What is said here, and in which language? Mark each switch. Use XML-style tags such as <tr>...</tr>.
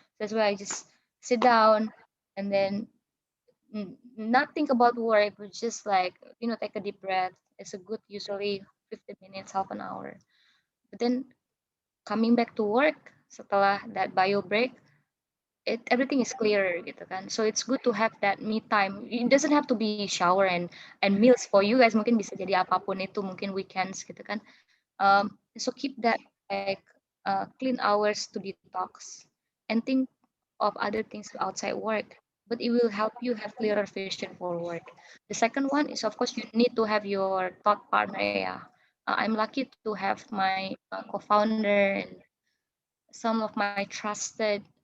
<en>That's why I just sit down and then not think about work, but just like take a deep breath. It's a good usually 15 minutes, half an hour. But then coming back to work</en> <id>setelah</id> <en>that bio break, everything is clearer</en> <id>gitu kan.</id> <en>So it's good to have that me time. It doesn't have to be shower and meals for you guys.</en> <id>Mungkin bisa jadi apapun itu, mungkin weekends gitu kan.</id> <en>So keep that like clean hours to detox and think of other things outside work. But it will help you have clearer vision for work. The second one is, of course, you need to have your thought partner. Yeah, I'm lucky to have my co-founder and some of my trusted,</en>